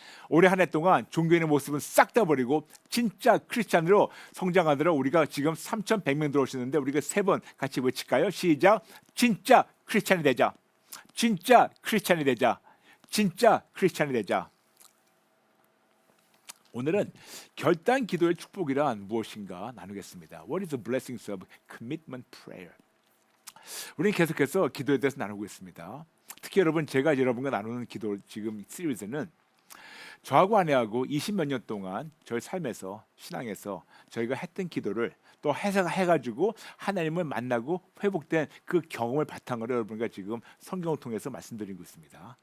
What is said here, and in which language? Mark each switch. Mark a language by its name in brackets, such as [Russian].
[Korean] 올해 한 해 동안 종교인의 모습은 싹 다 버리고 진짜 크리스찬으로 성장하도록 우리가 지금 3,100명 들어오시는데 우리가 3번 같이 외칠까요? 시작. 진짜 크리스찬이 되자. 진짜 크리스찬이 되자. 진짜 크리스찬이 되자. 오늘은 결단 기도의 축복이란 무엇인가 나누겠습니다. [English] What is the blessings of commitment prayer? [Korean] 우리는 계속해서 기도에 대해서 나누고 있습니다. 특히 여러분 제가 여러분과 나누는 기도 지금 시리즈는 저하고 아내하고 20몇 년 동안 저희 삶에서 신앙에서 저희가 했던 기도를 또 해가지고 하나님을 만나고 회복된 그 경험을 바탕으로 여러분과 지금 성경을 통해서 말씀드리고 있습니다.